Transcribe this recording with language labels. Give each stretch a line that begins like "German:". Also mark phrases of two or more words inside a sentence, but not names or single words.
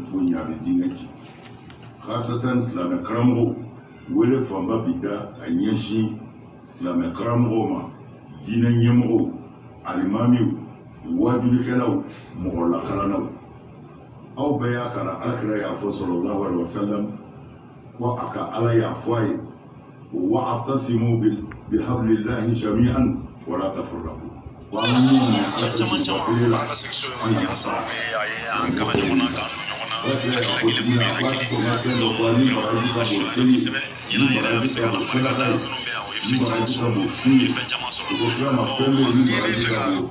Bambara: foyi ye a bɛ diinɛ ci khasatan silamɛ karamɔgɔw wele fanba bi da a ɲɛsin silamɛ karamɔgɔw ma diinɛ ɲɛmɔgɔw alimamiw wajulikɛlaw mɔgɔ lakalanaw aw bɛɛ y'a kalan alakira y'a fɔ
Arabic: صلى الله عليه وسلم
Bambara: ko a ka ala y'a fɔ a ye
Arabic: واعتصموا بحبل الله جميعا ولا تفرقوا
Bambara: wa an min ala ka jama la an ka sababu an kala ɲɔgɔn na k'an don ɲɔgɔn na hakili bɛ hakili donc baraji ka bon seli ni baraji ka bon selaka ye ni baraji ka bon su ye o ko kira ma fɛn bɛ ni baraji ka bon